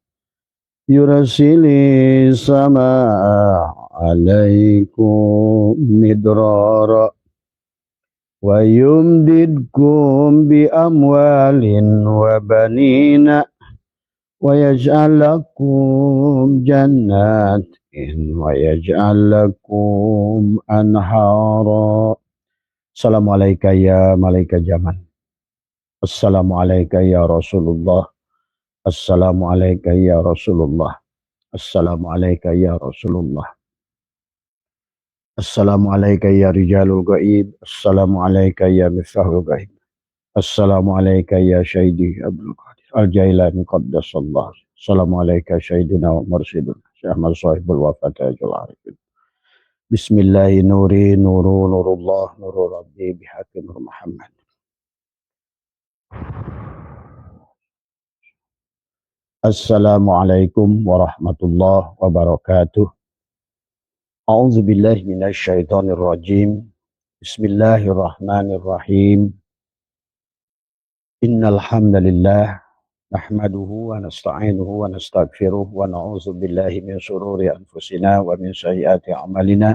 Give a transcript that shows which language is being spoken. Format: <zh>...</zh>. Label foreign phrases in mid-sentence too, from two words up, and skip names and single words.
<ar>يرسل السماء عليكم مدرارا ويمددكم بأموال وبنين ويجعل لكم جنات ويجعل لكم أنهارا. السلام عليكم يا ملائكة الزمان. السلام عليكم يا رسول الله. السلام عليكم يا رسول الله. السلام عليكم يا رسول الله. السلام عليكم يا رجال الغيب. السلام عليكم يا مفتاح الغيب. السلام عليكم يا شهيدي عبد القادر الجيلاني قدس الله. السلام عليكم شهيدنا ومرشدنا شيخ أحمد صاحب الوفا تاج العارفين. بسم الله نور نور الله نور الرب بحق نور محمد. السلام عليكم ورحمة الله وبركاته. أعوذ بالله من الشيطان الرجيم. بسم الله الرحمن الرحيم. إن الحمد لله نحمده ونستعينه ونستغفره ونعوذ بالله من شرور أنفسنا ومن سيئات أعمالنا.</ar>